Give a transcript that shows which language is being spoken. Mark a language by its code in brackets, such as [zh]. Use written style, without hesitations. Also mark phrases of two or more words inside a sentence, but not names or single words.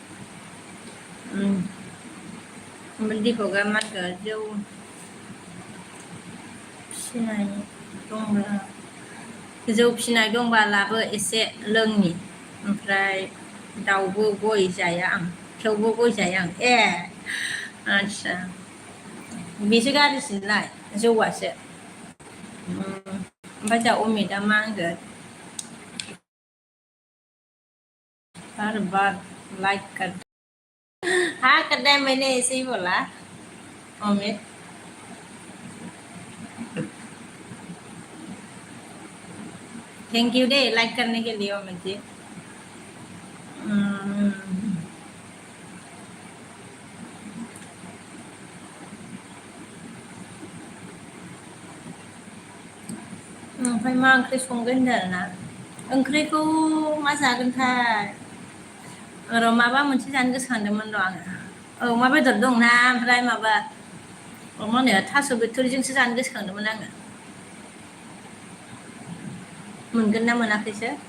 [brx] दिपकआ मा होनगोन जौ फिसिनाय दंबा लाबो एसे लोंनि ओमफ्राय दाउबो गय जाया आं थेवबो गय जाया आं आदसा बेसो गाज्रिसिनलाय जौआसो ओमफ्राय दा अमितआ मा होनगोन [hi] हर बार लाइक कर हाँ करना है मैंने ऐसे ही बोला अमित [en] Thank you [hi] डे लाइक करने के लिए अमित जी ओमफ्राय [brx] मा ओंख्रि संगोन होनदों आरोना ओंख्रिखौ मा जागोनथाय र' माबा मोनसे जानो गोसोखांदोंमोन र' आङो अमा बेदर दंना ओमफ्राय माबा मा होनो थास' बिथुरिजोंसो जानो गोसोखांदोंमोन आङो मोनगोन ना मोनाखैसो